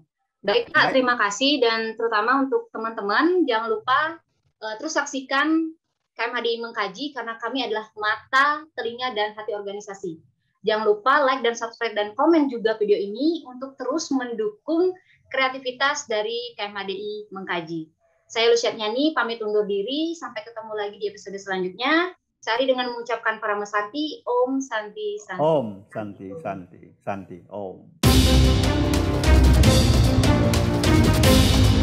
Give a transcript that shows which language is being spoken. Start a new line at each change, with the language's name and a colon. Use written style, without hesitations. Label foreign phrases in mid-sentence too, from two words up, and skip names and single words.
Indonesian: Baik Pak, terima kasih, dan terutama untuk teman-teman jangan lupa terus saksikan KMHDI Mengkaji karena kami adalah mata, telinga, dan hati organisasi. Jangan lupa like dan subscribe dan komen juga video ini untuk terus mendukung kreativitas dari KMHDI Mengkaji. Saya Lucia Nyani pamit undur diri, sampai ketemu lagi di episode selanjutnya. Saya dengan mengucapkan para mesanti, Om Santi Santi. Om Santi Santi Santi Om.